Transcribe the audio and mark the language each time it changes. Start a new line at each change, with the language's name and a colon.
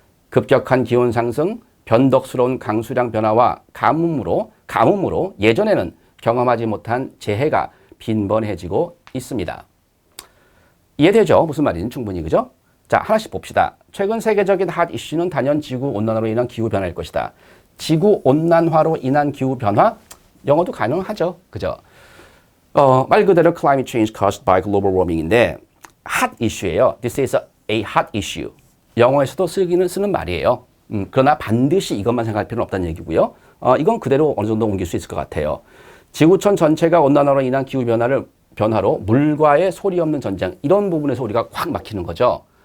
Korean: 급격한 기온 상승, 변덕스러운 강수량 변화와 가뭄으로 예전에는 경험하지 못한 재해가 빈번해지고 있습니다. 이해되죠? 무슨 말인지 충분히. 그죠? 자, 하나씩 봅시다. 최근 세계적인 핫 이슈는 단연 지구 온난화로 인한 기후 변화일 것이다. 지구 온난화로 인한 기후 변화? 영어도 가능하죠. 그죠? 말 그대로
English: climate change caused by global warming
Korean: 인데 핫 이슈예요.
English: This is a hot issue.
Korean: 영어에서도 쓰는 말이에요. 그러나 반드시 이것만 생각할 필요는 없다는 얘기고요. 이건 그대로 어느 정도 옮길 수 있을 것 같아요. 지구촌 전체가 온난화로 인한 기후 변화로 물과의 소리 없는 전쟁, 이런 부분에서 우리가 확 막히는 거죠.